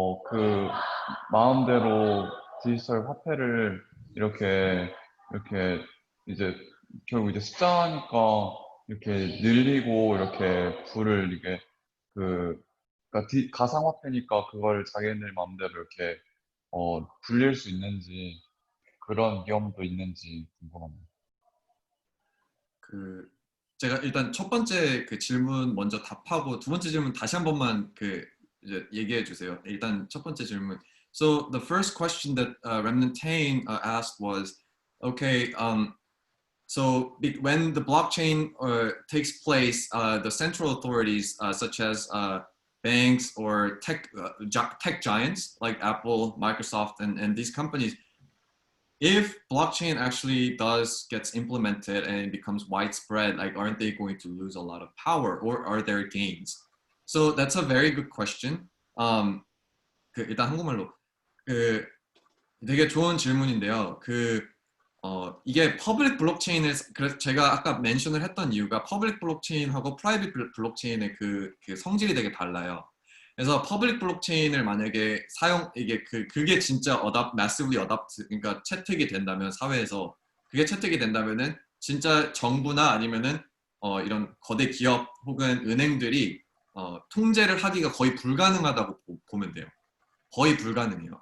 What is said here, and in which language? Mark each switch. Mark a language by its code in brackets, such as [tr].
[ko] 그 마음대로 디지털 화폐를 이렇게 이제 결국 이제 숫자니까 이렇게 늘리고 이렇게 부를 이게 그러니까 가상화폐니까 그걸 자기네들 마음대로 이렇게 불릴 수 있는지 그런 위험도 있는지 궁금합니다. 제가 일단 첫 번째 그 질문 먼저 답하고 두 번째 질문 다시 한 번만 이제 얘기해 주세요. 일단 첫 번째 질문. [en] So the first question that Remnant Tain asked was, okay, so when the blockchain takes place, the central authorities such as banks or tech giants like Apple, Microsoft, and these companies, if blockchain actually gets implemented and it becomes widespread, like aren't they going to lose a lot of power, or are there gains? So that's a very good question. [ko] 일단 한국말로 되게 좋은 질문인데요. 이게 퍼블릭 블록체인을 그래서 제가 아까 멘션을 했던 이유가 퍼블릭 블록체인하고 프라이빗 블록체인의 그 성질이 되게 달라요. 그래서 퍼블릭 블록체인을 만약에 그게 진짜 [en] massively adopt, [ko] 그러니까 채택이 된다면 사회에서 그게 채택이 된다면은 진짜 정부나 아니면은 이런 거대 기업 혹은 은행들이 통제를 하기가 거의 불가능하다고 보면 돼요. 거의 불가능해요.